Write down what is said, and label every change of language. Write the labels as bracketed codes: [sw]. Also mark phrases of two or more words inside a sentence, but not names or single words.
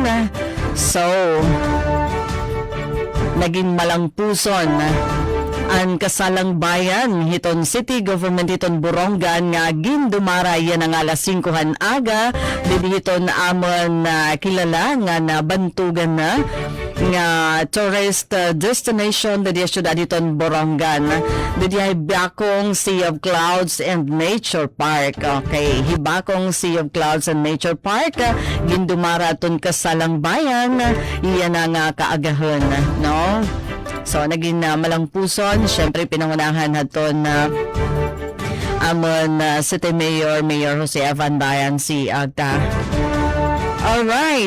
[war] So naging malangpuson ang kasalang bayan hiton city government hiton Borongan nga gindumara yan ang alas 5 aga didi hiton amon kilala nga nabantugan na nga [en] tourist destination [war] didi syudad hiton Borongan, didi ay Hibakong Sea of Clouds and Nature Park. Okay, Hibakong Sea of Clouds and Nature Park gindumara ton kasalang bayan iyan nga kaagahon, no? So, naging malangpuson. Siyempre, pinangunahan naton na amon [en] City Mayor [war] Jose Evan Bayan si Agta. Alright.